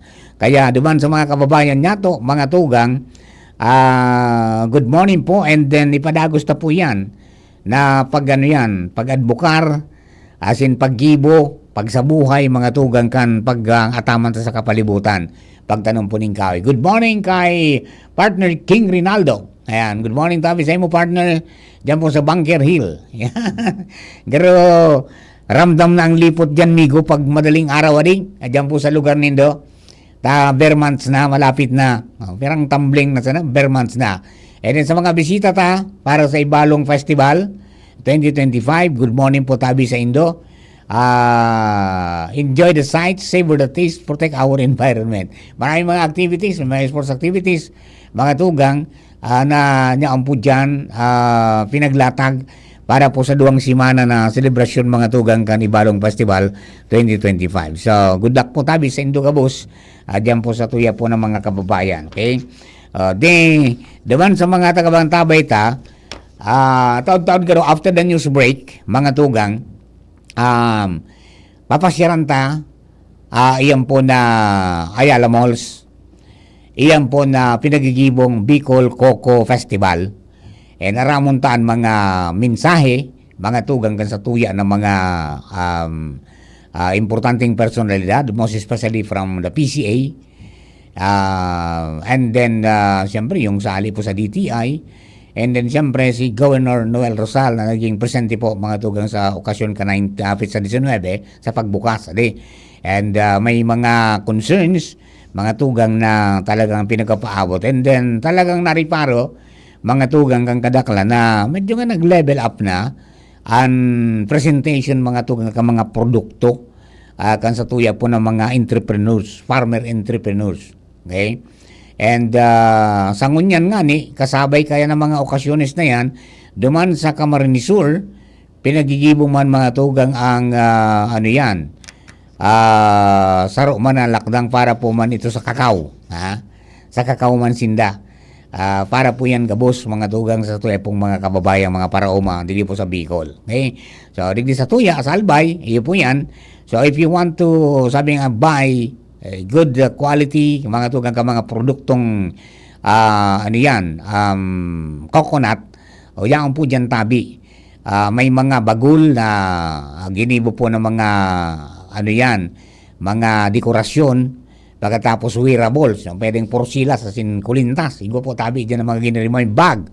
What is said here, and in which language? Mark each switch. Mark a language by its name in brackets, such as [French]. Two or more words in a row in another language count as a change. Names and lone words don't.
[Bikol] Kaya, duman sa mga kababayan nato, mga tugang, [English] good morning [Bikol] po, [English] and then [Bikol] ipadagos na po yan na pag-advokar, as in paggibo, pagsabuhay, mga tugang kan, pag-ataman sa kapalibutan, pagtanong po ng kahoy. [English] Good morning [Bikol] kay partner King Rinaldo. Ayan, [English] good morning [Bikol] tabi sa imo partner dyan po sa Bunker Hill. Pero ramdam na ang lipot dyan, migo, pag [Filipino] madaling araw [Bikol] ading. Dyan po sa lugar nindo. [English] Bare months [Bikol] na, malapit na. Perang tumbling na sana, [English] bare months [Bikol] na. [English] And then [Bikol] sa mga bisita para sa Ibalong Festival 2025, [English] good morning [Bikol] po tabi sa Indo. [English] Enjoy the sights, savor the taste, protect our environment. [Bikol] Maraming mga activities, mga [English] sports activities, [Bikol] mga tugang na niyaan po dyan, pinaglatag para po sa 2 simana na selebrasyon mga tugang kan Ibalong Festival 2025. So, [English] good luck [Bikol] po tabi sa Indo Kabus, dyan po sa tuya po ng mga kababayan. Okay? Diban sa mga tagabangtabay taon-taon garo [English] after the news break, [Bikol] mga tugang, papasyaran iyan po na Ayala Malls, iyan po na pinagigibong Bicol Coco Festival. Naramuntaan mga mensahe, mga tugang kan sa tuya ng mga importanteng personalidad, [English] most especially from the PCA, and then [Bikol] siyempre yung sali po sa DTI, [English] and then [Bikol] siyempre si Governor Noel Rosal na naging presente po mga tugang sa okasyon ka 9 sa 19 sa pagbukas. And may mga concerns mga tugang na talagang pinagpapaabot, [English] and then [Bikol] talagang nariparo mga tugang kang kadakla na medyo nga nag-level up na ang presentation mga tugang ka mga produkto kan sa tuya po ng mga entrepreneurs, [English] farmer entrepreneurs. [Bikol] Okay? And sa ngunyan nga kasabay kaya ng mga okasyones na yan, duman sa Camarines Sur, pinagigibong man mga tugang ang saro man na lakdang para po man ito sa kakao. Sa kakao man sinda. Para po yan gabos mga tugang sa tuya pong mga kababayang mga paraoma dili po sa Bicol. Okay? So digdi sa tuya sa Albay, iyo po yan. [English] So if you want to buy good quality [Bikol] mga tugang ka mga produktong coconut, o yan po dyan tabi. May mga bagul na ginibo po ng mga mga dekorasyon. Pagkatapos wearables, pwedeng porsilas sa kulintas, igo po tabi dyan ang mga ginirimo yung bag.